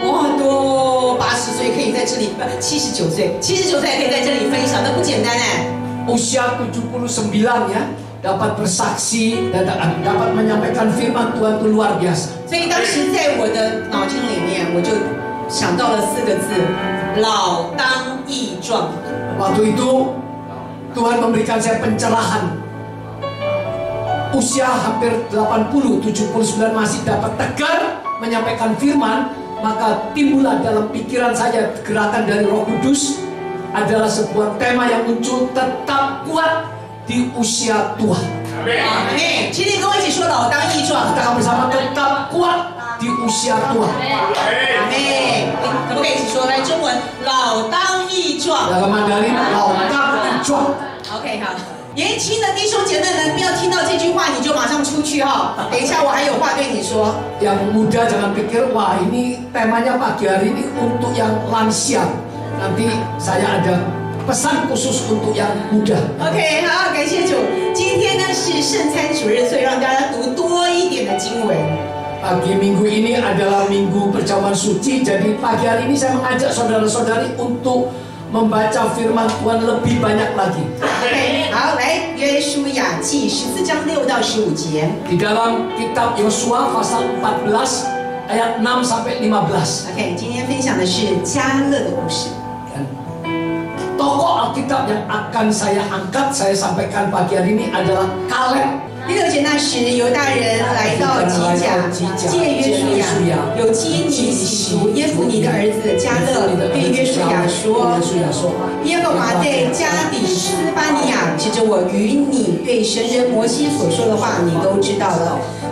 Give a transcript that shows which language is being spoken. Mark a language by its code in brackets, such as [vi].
[zh] 哇，都80岁可以在这里，79岁，79岁还可以在这里分享，那不简单哎。 [id] Usia 79 ya, dapat bersaksi dan dapat menyampaikan firman Tuhan itu luar biasa. [zh] 所以当时在我的脑筋里面，我就想到了4个字：老当益壮。 [id] Waktu itu Tuhan memberikan saya pencerahan. Usia hampir 80, 79 masih dapat tegar menyampaikan firman, maka timbullah dalam pikiran saya gerakan dari Roh Kudus adalah sebuah tema yang muncul, tetap kuat di usia tua. Amin. [zh] 请你跟我一起说老当益壮。 [id] Kita bersama tetap kuat di usia tua. Amin. [zh] 可不可以一起说？来，中文老当益壮。 [id] Dalam Mandarin, lautang ikjuang. [zh] OK， 好。年轻的弟兄姐妹们，不要听到这句话你就马上出去哈。等一下，我还有话对你说。 [id] Yang muda jangan pikir, wah ini temanya pagi hari ini untuk yang lansia. Nanti saya ada pesan khusus untuk yang muda. [zh] OK， 好，感谢主。今天呢是圣餐主日，所以让大家读多一点的经文。 [id] Pagi minggu ini adalah minggu perjamuan suci. Jadi pagi hari ini saya mengajak saudara-saudari untuk membaca firman Tuhan lebih banyak lagi. [zh] OK， 好，来约书亚记14章6到15节。 [id] Di dalam kitab Yosua pasal 14 ayat 6 sampai 15. [zh] OK， 今天分享的是迦勒的故事。 [id] Tokoh Alkitab yang akan saya angkat, saya sampaikan pagi hari ini adalah Kaleb. [zh] 第6节那时，犹大人来到吉甲，见约书亚，有基尼洗族耶孚尼的儿子迦勒对约书亚说：“耶和华在加底斯巴尼亚指着我与你对神人摩西所说的话，你都知道了。”